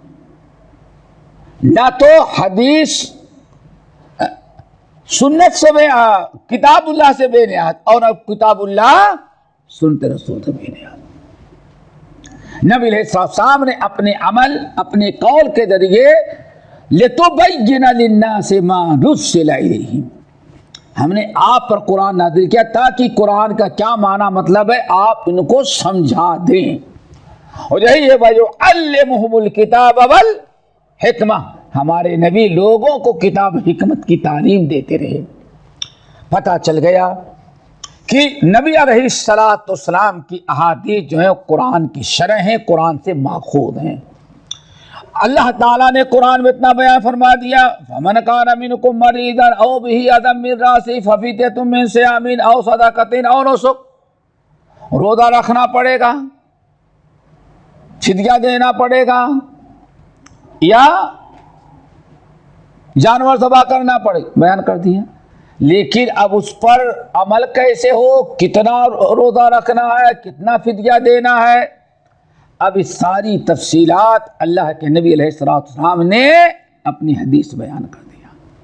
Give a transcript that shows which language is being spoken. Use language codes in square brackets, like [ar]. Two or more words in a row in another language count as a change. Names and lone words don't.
[hi] ना तो हदीस सुन्नत से किताबुल्लाह से बेनियाद, और अब किताबुल्लाह सुन्नत रसूल से बेनियाद। नबी अलैहिस्सलाम ने अपने अमल, अपने कौल के जरिए [ar] لتبين للناس ما نزل إليهم, [hi] हमने आप पर कुरान नाज़िल किया ताकि कुरान का क्या माना मतलब है आप इनको समझा दें। और यही है [ar] ويعلمهم الكتاب والحكمة, [hi] हमारे नबी लोगों को किताब हिकमत की तालीम देते रहे। पता चल गया कि नबी अलैहिस्सलाम की अहादीस जो है कुरान की शरह हैं, कुरान से माखूद हैं। अल्लाह ताला ने कुरान में इतना बयान फरमा दिया, [ar] فمن كان منكم مريضا أو به أذى من رأسه ففدية من صيام أو صدقة أو نسك, [hi] रोज़ा रखना पड़ेगा, फिदिया देना पड़ेगा, या जानवर ज़बह करना पड़ेगा, बयान कर दिया। लेकिन अब उस पर अमल कैसे हो, कितना रोज़ा रखना है, कितना फिदिया देना है, अब इस सारी तफसीलात अल्लाह के नबी अलैहिस्सलाम ने अपनी हदीस बयान कर दिया।